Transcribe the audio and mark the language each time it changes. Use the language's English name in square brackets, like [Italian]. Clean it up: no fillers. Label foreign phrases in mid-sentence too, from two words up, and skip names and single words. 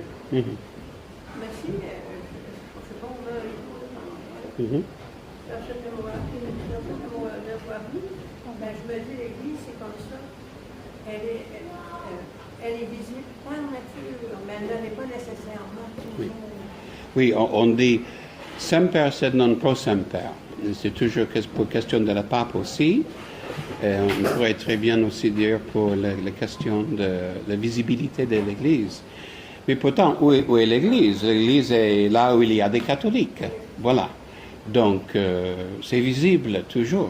[French] Mais si, je sais pas, on va personne ne m'aura pris, personne ne m'aura vu, ben, je me dis, l'Église, c'est comme ça. Elle est visible par nature, mais elle n'est pas nécessairement toujours... Oui, on dit [Latin] semper sed non pro semper. [French] C'est toujours pour question de la pape aussi. On pourrait très bien aussi dire pour la question de la visibilité de l'Église. Mais pourtant, où est l'Église? L'Église est là où il y a des catholiques. Voilà. Donc, c'est visible toujours.